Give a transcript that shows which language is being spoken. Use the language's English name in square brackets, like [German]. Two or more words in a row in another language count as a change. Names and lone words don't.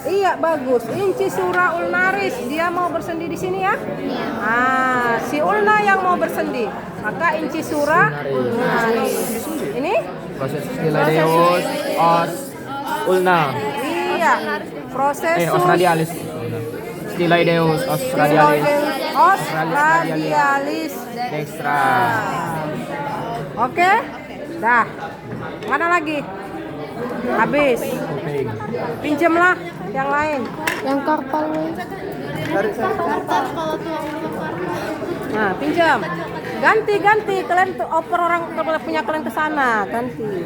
[Indonesian] Iya, bagus. [Latin] Incisura ulnaris. [Indonesian] Dia mau bersendi di sini ya? Ah, si ulna yang mau bersendi. Maka [Latin] incisura ulnaris. [Indonesian] Ini? [Latin] Proses styloideus os ulna. [Indonesian] Iya. Proses [Latin] Os radialis. Styloideus os radialis. Os radialis Dextra. [Indonesian] Oke? Dah. Mana lagi? Habis. Kuping. Pinjemlah yang lain. Yang karpal. Nah, pinjam. Ganti. Kalian tuh oper orang punya kalian ke sana, ganti.